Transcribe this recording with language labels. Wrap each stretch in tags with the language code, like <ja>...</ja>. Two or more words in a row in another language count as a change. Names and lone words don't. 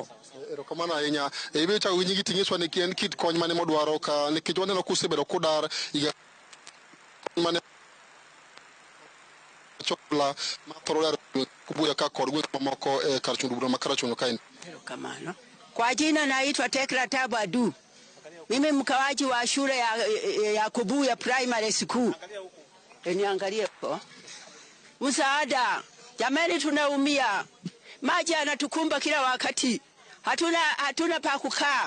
<luo>Erokamano ahinya. Ibe cha winyi giting'iswa ni kien kit kony mane modwaro ka nikech waneno kusebedo kudar iga mane chokla mathoro kubuya ka kod gwek mamoko kar chundu bura makara chuno kaini. Erokamano.</luo> <sw>Kwa jina naitwa Tekla Tabadu. Mimi mkawaji wa shule ya Kubuya Primary School. Niangalie hapo. Msaada. Jamani tunaumia. Maji yanatukumba kila wakati. Hatuna pa kukaa.</sw>